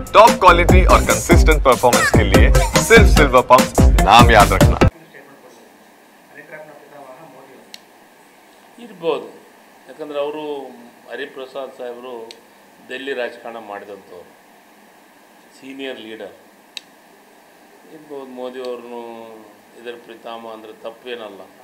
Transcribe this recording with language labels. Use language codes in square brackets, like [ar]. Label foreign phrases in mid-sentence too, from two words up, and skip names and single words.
[en] top quality [hi] और [en] consistent performance [hi] के लिए सिर्फ सिल्वर पंप नाम याद रखना। [kn] ಇರ್ಬೋದು, ಯಾಕಂದರೆ ಅವರು ಹರಿಪ್ರಸಾದ್ ಸಾಹೇಬರು ಡೆಲ್ಲಿ ರಾಜಕಾರಣ ಮಾಡಿದಂಥವ್ರು, [en] senior leader [kn] ಇರ್ಬೋದು. ಮೋದಿಯವ್ರನ್ನು ಇದರ ಪ್ರೀತಾಮ ಅಂದರೆ ತಪ್ಪೇನಲ್ಲ.